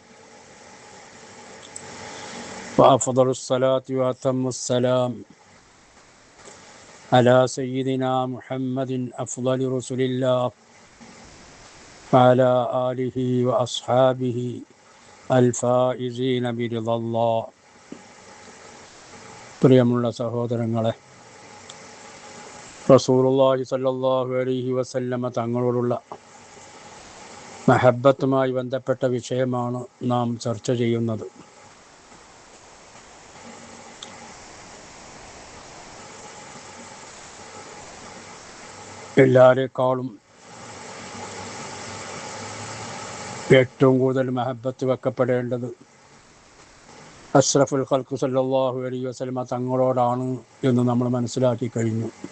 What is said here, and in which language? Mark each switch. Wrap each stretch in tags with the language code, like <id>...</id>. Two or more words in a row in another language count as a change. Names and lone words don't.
<ar>وأفضل الصلاة وأتم السلام على سيدنا محمد أفضل رسل الله وعلى آله وأصحابه الفائزين برضا الله.</ar> <ml>പ്രിയമുള്ള സഹോദരങ്ങളെ,</ml> <ar>رسول الله صلى الله عليه وسلم</ar> <ml>തങ്ങളോടുള്ള മഹബ്ബത്തുമായി ബന്ധപ്പെട്ട വിഷയമാണ് നാം ചർച്ച ചെയ്യുന്നത്. എല്ലാവരെക്കാളും ഏറ്റവും കൂടുതൽ മഹബ്ബത്ത് വെക്കപ്പെടേണ്ടത്</ml> <ar>أشرف الخلق صلى الله عليه وسلم</ar> <ml>തങ്ങളോടാണ് എന്ന് നമ്മൾ മനസ്സിലാക്കി കഴിഞ്ഞു.</ml>